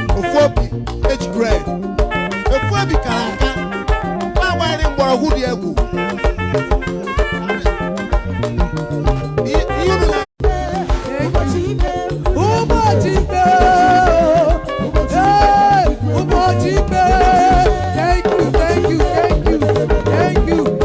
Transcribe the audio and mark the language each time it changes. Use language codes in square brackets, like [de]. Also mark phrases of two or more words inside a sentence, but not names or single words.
[ig] Ofu obi eji grade. Ofu obi kara aka. Ma agbaghịrị mgbọrọgwụ dị egwu. I-, ihe unu na- Ụbọchị ikpe. Hey, ụbọchị ikpe. [en] Thank you, thank you, thank you, thank you.